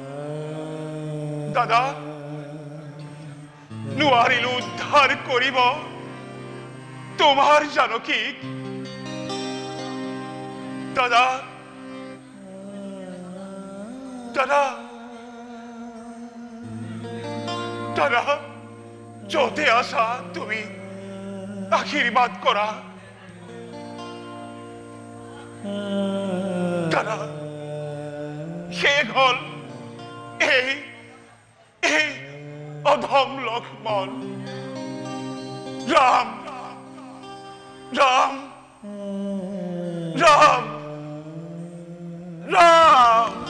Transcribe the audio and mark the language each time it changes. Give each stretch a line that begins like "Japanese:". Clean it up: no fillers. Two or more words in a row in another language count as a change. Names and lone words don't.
Assamese: দাদা নোৱাৰিলো উদ্ধাৰ কৰিব তোমাৰ জানকীক দাদা দাদা দাদা যতে আসা তুমি আশীর্বাদ করা দাদা শেষ হল এই এই অধম লক্ষ্মণ রাম রাম রাম রাম